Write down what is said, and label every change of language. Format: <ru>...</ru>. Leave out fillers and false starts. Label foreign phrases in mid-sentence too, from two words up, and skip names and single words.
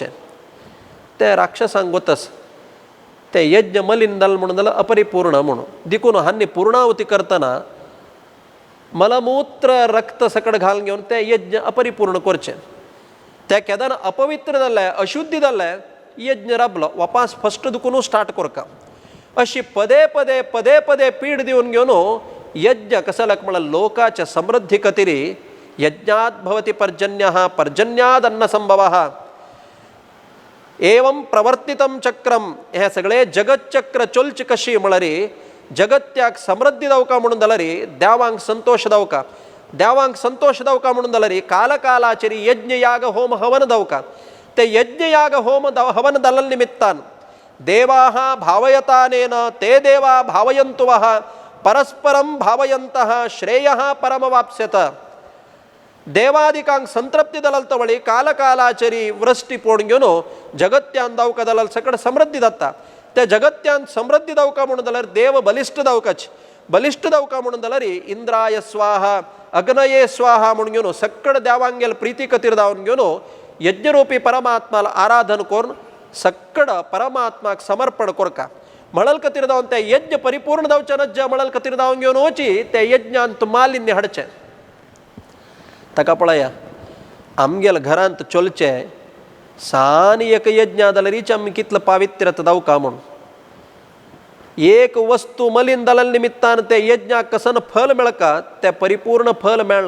<kok>ते राक्षसांक गोतस ते यज्ञ मलीन जाल म्हणून जाल्यार अपरिपूर्ण म्हणून देखून हांनी पूर्णाहुती करतना मलमूत्र रक्त सकट घालून घेवन ते यज्ञ अपरिपूर्ण करचें. ते केदार अपवित्र जाल्ले अशुद्धी जाल्ले यज्ञ राबलो वापस फस्ट दुखून स्टार्ट करका. अशी पदे पदे पदे पदे पीड दिवन घेवन यज्ञ कसलाक म्हळ्यार लोकाच्या समृद्धी खातीर</kok> <sa>यज्ञात भवति पर्जन्यः पर्जन्याद अन्न संभवः एवं प्रवर्तितम चक्रम</sa> <kok>हे सगळे जगत चक्र चलचे कशी म्हळ्यार जगत्याक समृद्धी जावका म्हणून जाल्यार देवांक संतोष जावका देवांक संतोष जावका म्हणून जाल्यार कालकालाचेर यज्ञ याग होम हवन जावका. ते यज्ञ याग होम हवन जाल्ले निमित्तान</kok> <sa>देवाः भावयतानेन ते देवा भावयन्तु वः परस्परं भावयन्तः श्रेयः परमवाप्स्यत.</sa> <kok>देवादिकांक संतृप्ती जाल्यार तवळी कालकालाचेरी वृष्टी पडून घेवन जगत्यान जावका जाल्यार सकट समृद्धी जाता. ते जगत्यान समृद्धी जावका म्हणून जाल्यार देव बलिश्ट जावकाच बलिश्ट जावका म्हणून जाल्यार</kok> <sa>इंद्राय स्वाहा अग्नये स्वाहा</sa> <kok>म्हणून घेवन सक्कड देवांगेल प्रिती खातीर जावन घेवन यज्ञरूपी परमात्माला आराधन करून सक्कड परमात्माक समर्पण करका. मळल खातीर जावन ते यज्ञ परिपूर्ण जावचें नज मळल खातीर जावन घेवन वची ते यज्ञांत मालिन्य हाडचें. ताका पळया आमगेल घरांत चलचें सान एक यज्ञ जाल्यार आमी कितलो पावित्र्यता जावका म्हणून एक वस्तू मलीन जाल्या निमित्तान ते यज्ञाक कसन फल मेळका ते परिपूर्ण फल मेळना.</kok>